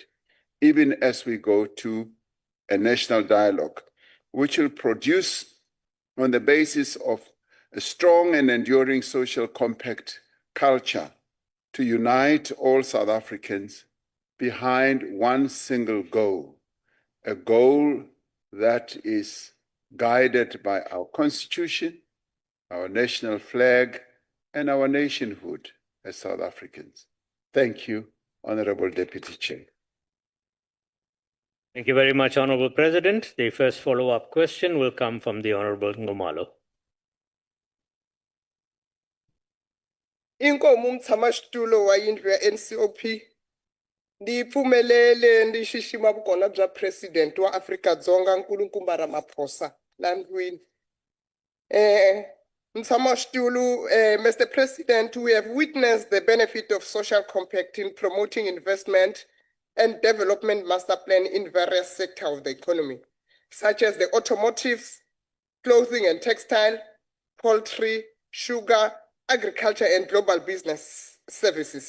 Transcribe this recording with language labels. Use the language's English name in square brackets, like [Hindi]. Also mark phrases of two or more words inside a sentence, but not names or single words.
[English] even as we go to a national dialogue, which will produce, on the basis of a strong and enduring social compact culture, to unite all South Africans behind one single goal, a goal that is guided by our constitution, our national flag, and our nationhood as South Africans. Thank you, Honorable Deputy Chair. Thank you very much, Honorable President. The first follow-up question will come from the Honorable Ngomalo. [Tsonga] Inkomo umtshamaxitulu wa yindlu ya NCOP ndi pfumelele ndi xixima vukona bya president wa Afrika-Dzonga nkulukumba Ramaphosa la ndlwini. [English] Mtshamaxitulu, Mr. President, we have witnessed the benefit of social compact in promoting investment and development master plan in various sectors of the economy, such as the automotive, clothing and textile, poultry, sugar, agriculture, and global business services.